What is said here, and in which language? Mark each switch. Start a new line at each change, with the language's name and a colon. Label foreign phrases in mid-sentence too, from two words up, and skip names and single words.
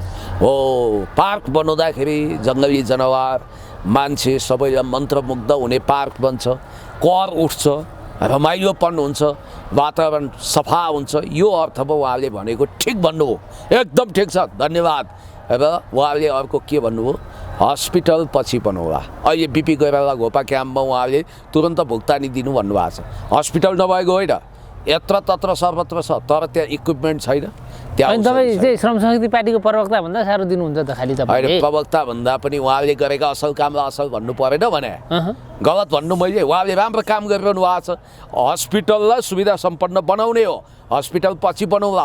Nepali: हो, पार्क बनाउँदाखेरि जङ्गली जनावर मान्छे सबैलाई मन्त्रमुग्ध हुने पार्क बन्छ, कर उठ्छ, रमाइलोपन हुन्छ, वातावरण सफा हुन्छ। यो अर्थमा उहाँले भनेको ठिक भन्नुभयो, एकदम ठिक छ, धन्यवाद। र उहाँले अर्को के भन्नुभयो, हस्पिटल पछि बनाउला। अहिले बिपी कोइराला घोपा क्याम्पमा उहाँले तुरन्त भुक्तानी दिनु भन्नुभएको छ। हस्पिटल नभएको होइन, यत्र तत्र सर्वत्र छ, तर त्यहाँ इक्विपमेन्ट छैन। अनि तपाईँ चाहिँ श्रम संस्कृति पार्टीको प्रवक्ता भन्दा साह्रो दिनुहुन्छ त खालि तपाईँ। प्रवक्ता भन्दा पनि उहाँले गरेका असल कामलाई असल भन्नु परेन भने गलत भन्नु मैले। उहाँले राम्रो काम गरिरहनु भएको छ। हस्पिटललाई सुविधा सम्पन्न बनाउने हो, हस्पिटल पछि बनाउला।